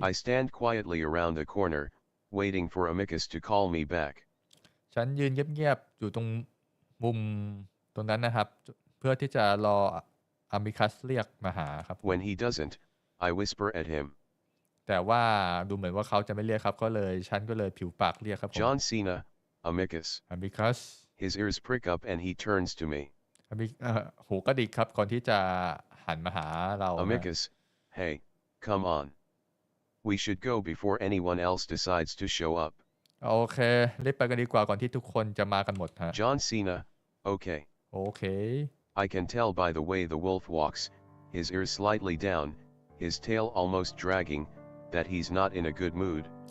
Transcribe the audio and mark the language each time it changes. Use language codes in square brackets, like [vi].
[en] I stand quietly around the corner, waiting for Amicus to call me back. [th] ฉันยืนเงียบๆอยู่ตรงมุมตรงนั้นนะครับเพื่อที่จะรออามิคัสเรียกมาหาครับ [en] When he doesn't, I whisper at him. [th] แต่ว่าดูเหมือนว่าเขาจะไม่เรียกครับก็เลยฉันก็เลยผิวปากเรียกครับผม [en] John Cena, Amicus. [th] อามิคัส [en] His ears prick up and he turns to me. [th] หูกระดิกครับก่อนที่จะหันมาหาเรา [en] Amicus, hey, come on. We should go before anyone else decides to show up. [th] โอเครีบไปกันดีกว่าก่อนที่ทุกคนจะมากันหมดฮะ [en] John Cena, okay. [th] โอเค [en] I can tell by the way the wolf walks, his ears slightly down, his tail almost dragging, that he's not in a good mood.